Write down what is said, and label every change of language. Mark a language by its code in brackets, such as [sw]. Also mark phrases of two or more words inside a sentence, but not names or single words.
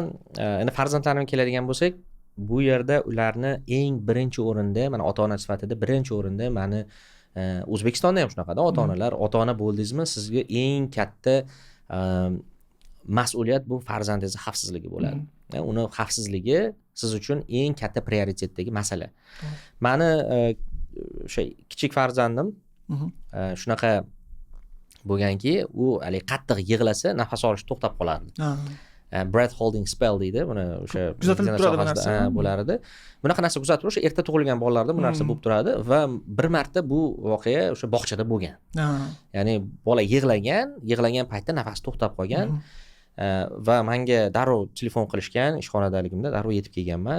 [uz] Endi farzandlarimga keladigan bo'lsak, bu yerda ularni eng birinchi o'rinda, mana ota-ona sifatida birinchi o'rinda mani O'zbekistonda ham shunaqada ota-onalar, ota-ona bo'ldingizmi, sizga eng katta mas'uliyat bu farzandingizning xavfsizligi bo'ladi. Uni xavfsizligi siz uchun eng katta prioritetdagi masala. Mani o'sha kichik farzandim shunaqa bo'lganki, u hali qattiq yig'lasa, nafas olish to'xtab qolardi. [en] Breath holding spell [uz] deydi. Buni o'sha kuzatilib turadi bu narsa bo'lar edi. Bunaqa narsa kuzatib o'sha erta tug'ilgan bolalarda bu narsa bo'lib turadi va bir marta bu voqea o'sha bog'chada bo'lgan. Ya'ni bola yig'lagan paytda nafasi to'xtab qolgan va menga darrov telefon qilishgan, ishxonadaligimda darrov yetib kelganman.